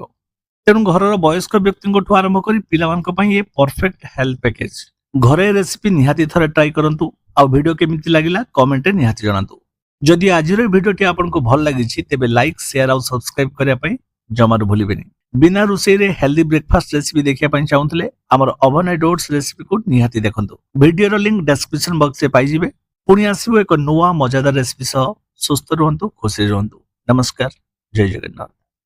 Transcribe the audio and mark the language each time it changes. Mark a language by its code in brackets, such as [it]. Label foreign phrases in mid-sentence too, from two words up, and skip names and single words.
[or] ତେଣୁ ଘରର ବୟସ୍କ ବ୍ୟକ୍ତିଙ୍କଠୁ ଆରମ୍ଭ କରି ପିଲାମାନଙ୍କ ପାଇଁ ଏ [en] perfect health package. [or] ଘରେ ରେସିପି ନିହାତି ଥରେ ଟ୍ରାଏ କରନ୍ତୁ। ଆଉ ଭିଡ଼ିଓ କେମିତି ଲାଗିଲା କମେଣ୍ଟରେ ନିହାତି ଜଣାନ୍ତୁ। ଯଦି ଆଜିର ଭିଡ଼ିଓଟି ଆପଣଙ୍କୁ ଭଲ ଲାଗିଛି, ତେବେ [en] like, share [or] ଆଉ ସବସ୍କ୍ରାଇବ କରିବା ପାଇଁ ଜମାରୁ ଭୁଲିବେନି। ବିନା ରୋଷେଇ [en] healthy breakfast recipe [or] देखिया ପାଇଁ ଚାହୁଁଥିଲେ ଆମର [en] overnight oats recipe [or] को ନିହାତି ଦେଖନ୍ତୁ। ଭିଡିଓର ଲିଙ୍କ [en] description boxରେ [or] ପାଇଯିବେ। ପୁଣି ଆସିବୁ ଏକ ନୂଆ ମଜାଦାର ରେସିପି ସହ। ସୁସ୍ଥ ରୁହନ୍ତୁ, ଖୁସିରେ ରୁହନ୍ତୁ। ନମସ୍କାର, ଜୟ ଜଗନ୍ନାଥ।